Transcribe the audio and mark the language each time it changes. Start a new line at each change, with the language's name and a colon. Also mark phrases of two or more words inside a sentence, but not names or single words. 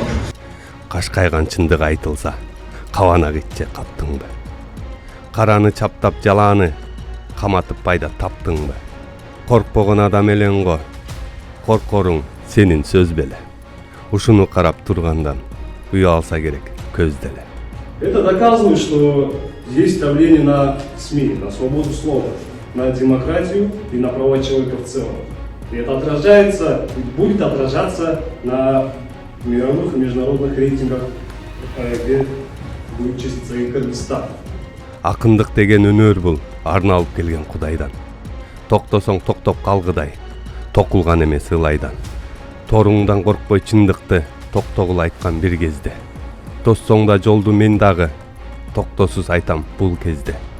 Kyrgyz: Кашкайган чындык айтылса, кабана кетче каптыңбы? Караны чаптап жалааны каматып пайда таптыңбы? Коркпогон адам элең го. Коркоруң сенин сөз беле. Ушуну карап тургандан уялса керек көз деле.
Russian: Это доказывает, что есть давление на СМИ, на свободу слова, на демократию и на права человека в целом. И это отражается, будет отражаться на мировых и международных рейтингах, где будет числиться и Кыргызстан.
Kyrgyz: Акындык деген өнөр бул, арналып келген Кудайдан. Токтосоң токтоп калгыдай, токулган эмес ылайдан. Торуңдан коркпой чындыкты, токтогул айткан бир кезде. Тоссоң да жолду мен дагы, токтосуз айтам бул кезде.